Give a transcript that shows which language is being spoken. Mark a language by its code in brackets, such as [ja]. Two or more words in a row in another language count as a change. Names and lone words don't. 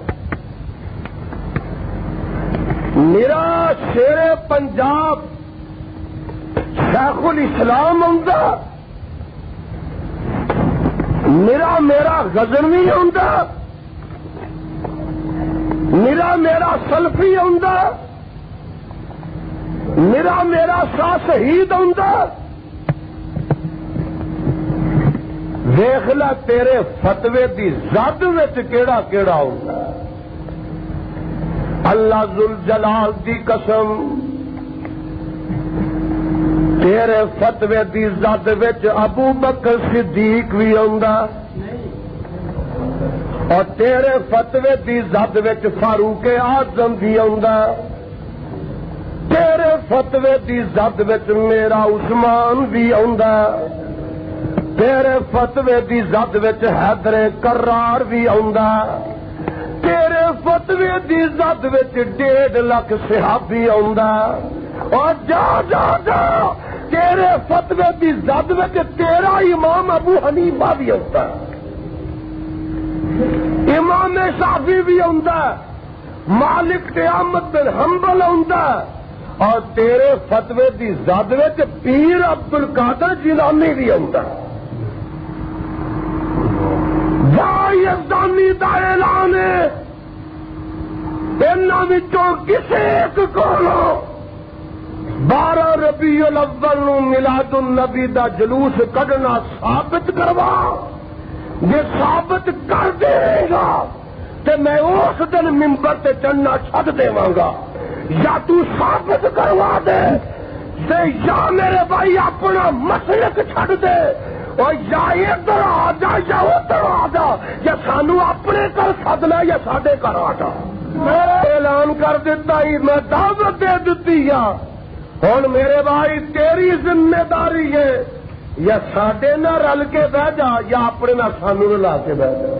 [pa] میرا شیر پنجاب شیخ الاسلام آتا میرا غزنوی آتا میرا سلفی آتا میرا شاہ شہید آتا. دیکھ لا تیرے فتوے دی زد وچ کیڑا کیڑا ہوتا. اللہ ذوالجلال دی قسم تیرے فتوے دی زد وچ ابو بکر صدیق بھی آندا اور تیرے فتوے دی زد وچ فاروق اعظم بھی آندا. تیرے فتوے دی زد وچ میرا عثمان بھی آندا. تیرے فتوے دی زد وچ حیدر کرار بھی آندا. تیرے فتوے دی زد وچ 1.5 لاکھ صحابی آندا. اور جا جا جا تیرے فتوے دی زد وچ تیرا امام ابو حنیفہ بھی آندا. امام شافعی بھی آندا. مالک تے احمد بن حنبل آندا. اور تیرے فتوے دی زد وچ پیر عبد القادر جیلانی بھی آندا. یزدانی دا اعلان ہے انہاں وچوں کسے ایک کولو 12 ربیع الاول نو میلاد النبی دا جلوس کڈنا ثابت کروا. جے ثابت کر دے گا تے میں اس دن ممبر تے چڑھنا چھڈ دیواں گا. یا تو ثابت کروا دے تے یا میرے بھائی اپنا مسلک چھڈ دے اور یا ادھر آ جا یا ادھر آ جا یا سانو اپنے گھر سدنا یا ساڈے گھر آ جا. اعلان کر دیتا ہی میں دعوت دے دیتی ہوں میرے بھائی تیری ذمہ داری ہے یا ساڈے نہ رل کے بہ جا یا اپنے نہ سانو رلا کے بہ جا.